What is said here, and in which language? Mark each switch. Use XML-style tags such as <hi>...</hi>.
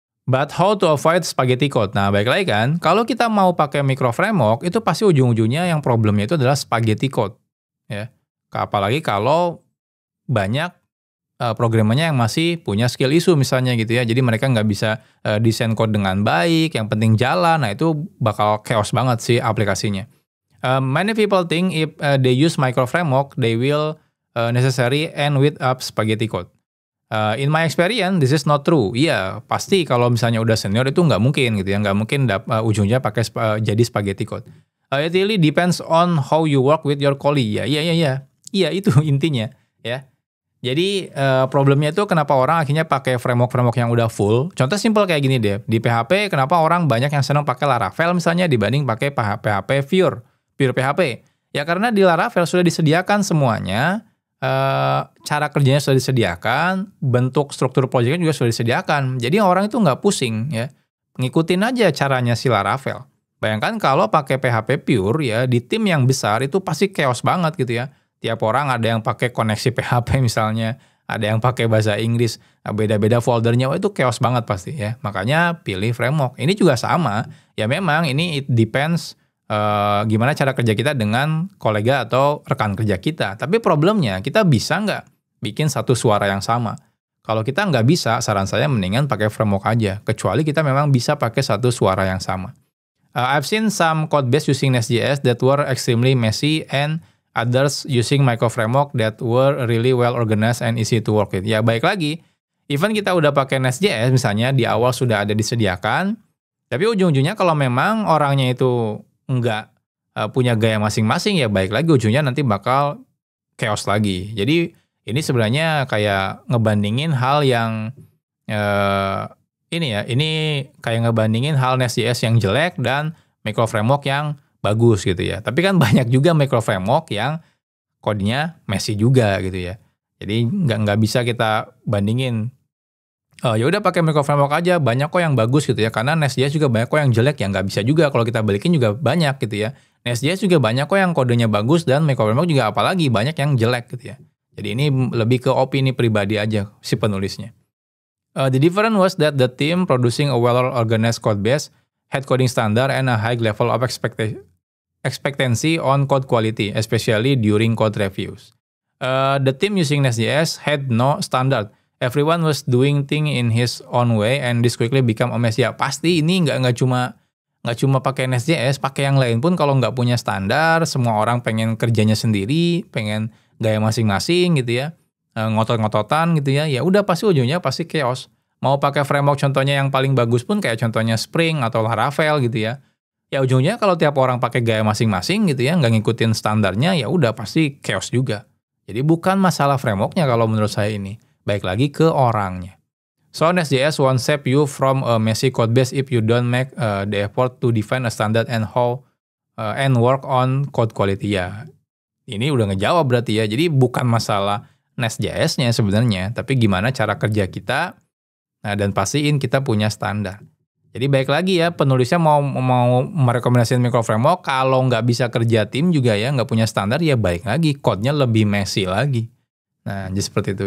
<en>But how to avoid spaghetti code?</en> <id>Nah, baik lagi kan, kalau kita mau pakai micro framework, itu pasti ujung-ujungnya yang problemnya itu adalah spaghetti code. Ya. Apalagi kalau banyak programmernya yang masih punya skill issue misalnya gitu ya. Jadi mereka nggak bisa desain code dengan baik, yang penting jalan. Nah, itu bakal chaos banget sih aplikasinya.</id> <en>Many people think if they use micro framework, they will necessary end with up spaghetti code. In my experience, this is not true.</en> <id>Iya, pasti kalau misalnya udah senior itu nggak mungkin gitu ya, nggak mungkin ujungnya pakai jadi spaghetti code.</id> <en>It really depends on how you work with your colleague.</en> <id>Iya itu intinya ya. Jadi problemnya itu kenapa orang akhirnya pakai framework yang udah full. Contoh simple kayak gini deh. Di PHP kenapa orang banyak yang senang pakai Laravel misalnya dibanding pakai PHP pure PHP. Ya karena di Laravel sudah disediakan semuanya. Cara kerjanya sudah disediakan, bentuk struktur proyeknya juga sudah disediakan. Jadi orang itu nggak pusing ya, ngikutin aja caranya si Laravel. Bayangkan kalau pakai PHP pure ya, di tim yang besar itu pasti chaos banget gitu ya. Tiap orang ada yang pakai koneksi PHP misalnya, ada yang pakai bahasa Inggris, beda-beda foldernya, itu chaos banget pasti ya. Makanya pilih framework. Ini juga sama, ya memang ini it depends gimana cara kerja kita dengan kolega atau rekan kerja kita. Tapi problemnya kita bisa nggak bikin satu suara yang sama? Kalau kita nggak bisa, saran saya mendingan pakai framework aja. Kecuali kita memang bisa pakai satu suara yang sama.</id> <en>I've seen some code base using Nest.js that were extremely messy and others using micro framework that were really well organized and easy to work with.</en> <id>Ya baik lagi, even kita udah pakai Nest.js misalnya di awal sudah ada disediakan, tapi ujung-ujungnya kalau memang orangnya itu nggak punya gaya masing-masing ya baik lagi ujungnya nanti bakal chaos lagi. Jadi ini sebenarnya kayak ngebandingin hal yang ini kayak ngebandingin hal Nest.js yang jelek dan micro framework yang bagus gitu ya. Tapi kan banyak juga micro framework yang kodenya messy juga gitu ya. Jadi nggak bisa kita bandingin. Ya udah pakai micro framework aja, banyak kok yang bagus gitu ya. Karena Nest.js juga banyak kok yang jelek, ya nggak bisa juga kalau kita balikin juga banyak gitu ya. Nest.js juga banyak kok yang kodenya bagus dan micro framework juga apalagi banyak yang jelek gitu ya. Jadi ini lebih ke opini pribadi aja si penulisnya.</id> <en>The difference was that the team producing a well-organized code base had coding standard and a high level of expectancy on code quality, especially during code reviews. The team using Nest.js had no standard. Everyone was doing thing in his own way and this quickly become a mess.</en> <id>Ya pasti ini nggak cuma pakai Nest.js, pakai yang lain pun kalau nggak punya standar, semua orang pengen kerjanya sendiri, pengen gaya masing-masing gitu ya, ngotot-ngototan gitu ya. Ya udah pasti ujungnya pasti chaos. Mau pakai framework contohnya yang paling bagus pun kayak contohnya Spring atau Laravel gitu ya. Ya ujungnya kalau tiap orang pakai gaya masing-masing gitu ya, nggak ngikutin standarnya, ya udah pasti chaos juga. Jadi bukan masalah frameworknya kalau menurut saya ini. Baik lagi ke orangnya.</id> <en>So Nest.js won't save you from a messy code base if you don't make the effort to define a standard and how and work on code quality.</en> <id>Ya, ini udah ngejawab berarti ya. Jadi bukan masalah Nest.js-nya sebenarnya, tapi gimana cara kerja kita dan pastiin kita punya standar. Jadi baik lagi ya, penulisnya mau merekomendasikan micro framework, kalau nggak bisa kerja tim juga ya, nggak punya standar ya baik lagi, code-nya lebih messy lagi. Nah, jadi seperti itu.</id>